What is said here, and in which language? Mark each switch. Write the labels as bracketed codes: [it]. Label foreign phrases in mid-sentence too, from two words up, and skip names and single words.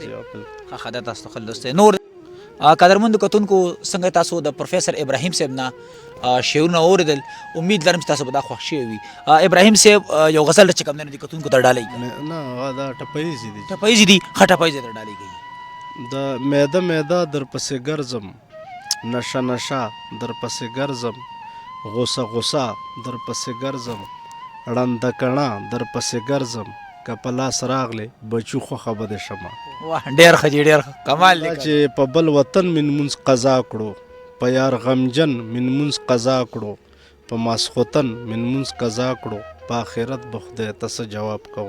[ps] ښه ښه دا تاسو ته خلوص دی نور قدرمندو کتونکو څنګه تاسو د پروفیسر ابراهیم صاحب نه شعرونه واورېدل امید لرم چې تاسو به دا خوښ شوي وي. ابراهیم صاحب یو غزل چې کوم دی نو د کتونکو ته ډالۍ کوي نه دا ټپیزې دي ټپیزې دي ښه ټپیزې ته ډالۍ کوي د میده میده در پسې ګرځم نشه نشه در پسې ګرځم غوسه غوسه در پسې ګرځم ړنده کڼه در پسې ګرځم که په لاس راغلې بچو خوښه به دې شمه واه ډېر ښه جي ډېر ښه کمال دی چې په بل وطن من مونځ قضا کړو په یار غمجن من مونځ قضا کړو په ماسخوتن من مونځ قضا کړو په آخرت به خدای ته څه جواب کوم